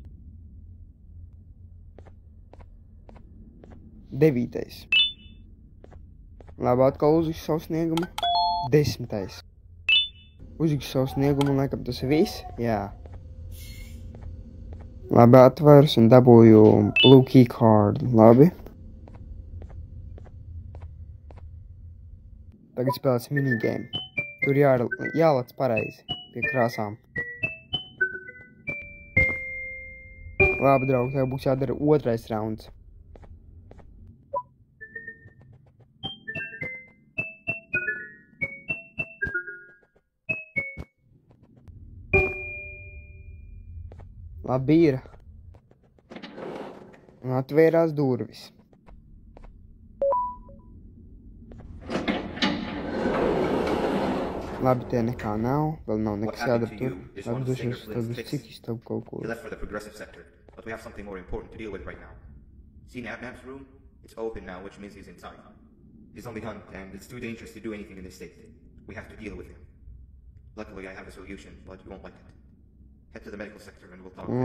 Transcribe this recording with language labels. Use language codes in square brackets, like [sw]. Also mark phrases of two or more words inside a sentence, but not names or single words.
[lv] Devītais. Labi, atkal uzlikšu savu sniegumu. Desmitais. Uzlikšu savu sniegumu, laikam tas ir viss. Jā. Labi, atvers un dabūju [en] blue key card. [lv] Labi. Tagad spēlēs minigame. Tur jālec pareizi pie krāsām. Labi, draugi, tev būs jādara otrais rauns. Labi ir. Un atvērās durvis. Labi, tie nekā nav. Vēl nav [en] What [lv] nekas [en] happened [lv] jādara [en] to [lv] tur. [en] you is [lv] Labi, [en] one of the [lv] došos [en] Singer's [lv] tad uz [en] List [lv] citu [en] fix. [lv] istabu kaut ko. [en] You left for the progressive sector, but we have something more important to deal with right now. See Nabnab's room? It's open now, which means he's inside. He's on the hunt, and it's too dangerous to do anything in this state. We have to deal with him. Luckily, I have a solution, but you won't like it. Head to the medical sector and we'll talk there.